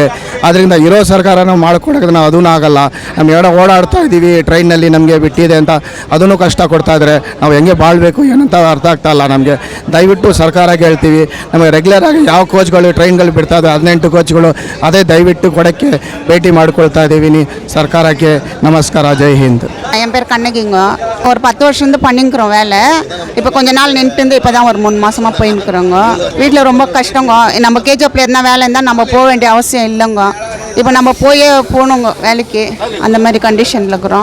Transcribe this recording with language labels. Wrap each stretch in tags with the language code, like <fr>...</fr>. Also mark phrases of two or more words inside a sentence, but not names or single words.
<kn>ಅದರಿಂದ ಇರೋ ಸರ್ಕಾರನೂ ಮಾಡಿಕೊಡೋಕೆ ನಾವು ಅದೂ ಆಗಲ್ಲ. ನಮ್ಮ ಓಡಾಡ್ತಾ ಇದ್ದೀವಿ ಟ್ರೈನಲ್ಲಿ, ನಮಗೆ ಬಿಟ್ಟಿದೆ ಅಂತ ಅದನ್ನು ಕಷ್ಟ ಕೊಡ್ತಾ ಇದ್ದಾರೆ. ನಾವು ಹೆಂಗೆ ಬಾಳಬೇಕು ಏನಂತ ಅರ್ಥ ಆಗ್ತಾ ಇಲ್ಲ ನಮಗೆ. ದಯವಿಟ್ಟು ಸರ್ಕಾರಕ್ಕೆ ಹೇಳ್ತೀವಿ, ನಮಗೆ ರೆಗ್ಯುಲರಾಗಿ ಯಾವ ಕೋಚ್ಗಳು ಟ್ರೈನ್ಗಳು ಬಿಡ್ತಾ ಇದೆ 18 ಕೋಚ್ಗಳು, ಅದೇ ದಯವಿಟ್ಟು ಕೊಡೋಕ್ಕೆ ಭೇಟಿ ಮಾಡ್ಕೊಳ್ತಾ ಇದ್ದೀವಿ. ಸರ್ಕಾರಕ್ಕೆ நமஸ்கார.</kn> <hi>जय हिंद.</hi> <ta>என் பேர் கண்ணகிங்க. ஒரு 10 வருஷம் பண்ணிக்கிறோம் வேலை. இப்போ கொஞ்ச நாள் நின்றுட்டு இப்போ தான் ஒரு 3 மாதமாக போயின்னுக்குறோங்க. வீட்டில் ரொம்ப கஷ்டங்க. நம்ம KGFல எதுனா வேலை இருந்தால் நம்ம போக வேண்டிய அவசியம் இல்லைங்க. இப்போ நம்ம போகணுங்க வேலைக்கு, அந்த மாதிரி கண்டிஷனில் இருக்கிறோம்.</ta>